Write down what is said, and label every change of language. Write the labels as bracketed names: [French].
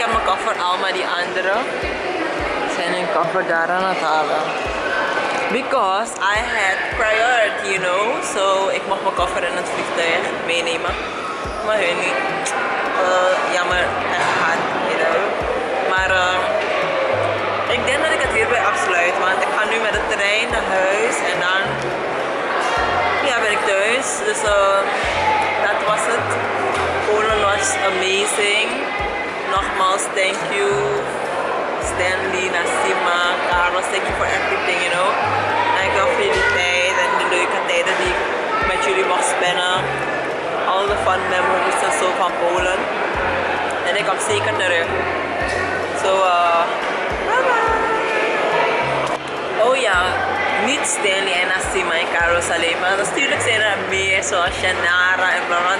[Dutch] koffer allemaal die anderen zijn hun koffer daar aan het halen. [English] Because I had priority, you know. [Dutch] So ik mocht mijn koffer in het vliegtuig meenemen. Maar hun niet. Jammer, hij gaat, [English] you know. [Dutch] Maar ik denk dat ik het hierbij afsluit. Want ik ga nu met de trein naar huis. En dan ben ik thuis. Dus dat was het. Polen was amazing. Nogmaals, [English] thank you. Stanley, Nassima, Carlos, thank you for everything, you know. [Dutch] Dankjewel voor jullie tijd en de leuke tijden die ik met jullie mag spenden. [English] All the fun memories [Dutch] en zo van Polen. En ik kom zeker terug. [English] So, bye bye. [Dutch] Oh ja, niet Stanley en Nassima en Carlos alleen, maar natuurlijk zijn er meer zoals Shanara en bla bla.